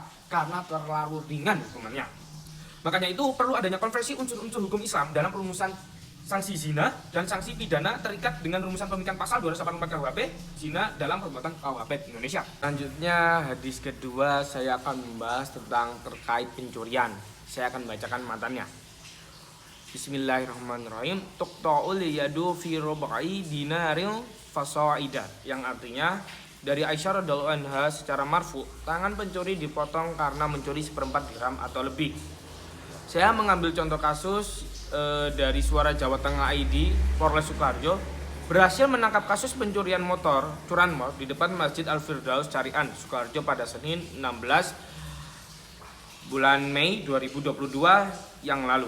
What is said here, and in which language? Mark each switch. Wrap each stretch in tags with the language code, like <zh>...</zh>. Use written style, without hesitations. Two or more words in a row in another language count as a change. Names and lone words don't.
<id>Karena terlalu ringan hukumannya. Makanya itu perlu adanya konversi unsur-unsur hukum Islam dalam perumusan sanksi zina dan sanksi pidana terikat dengan rumusan pemikiran pasal 284 KUHP zina dalam perbuatan KUHP Indonesia. Selanjutnya, hadis kedua saya akan membahas tentang terkait pencurian. Saya akan membacakan matannya. Bismillahirrahmanirrahim.</id> <ar>تقطع اليد في ربع دينار فصاعدا,</ar> <id>yang artinya dari Aisyah</id> <ar>رضي الله عنها</ar> <id>secara marfu, tangan pencuri dipotong karena mencuri 1/4 dirham atau lebih. Saya mengambil contoh kasus dari Suara Jawa Tengah ID, Polres Sukoharjo berhasil menangkap kasus pencurian motor curanmor di depan Masjid Al-Firdaus Carian, Sukoharjo pada Senin 16 bulan Mei 2022 yang lalu.</id>